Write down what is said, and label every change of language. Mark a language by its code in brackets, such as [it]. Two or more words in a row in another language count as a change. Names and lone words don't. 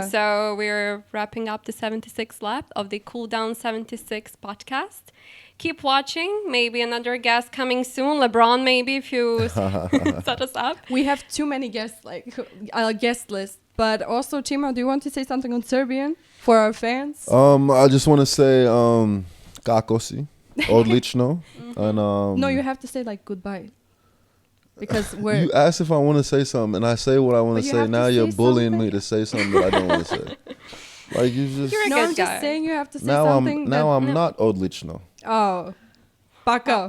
[en] So we're wrapping up the 76th lap of the Cool Down 76 podcast. Keep watching. Maybe another guest coming soon. LeBron, maybe, if you set us up. We have too many guests, like a guest list. But also, Chima, do you want to say something on Serbian for our fans? I just want to say, [sr] kako si, odlično, [en] and No, you have to say like goodbye. Because we're You asked if I want to say something, and I say what I want But to you say. have to Now you're say bullying something. me to say something that I don't want to say. Like, you just. You're a no, good I'm guy. just saying you have to say Now something. I'm not odlično. Oh, Baka.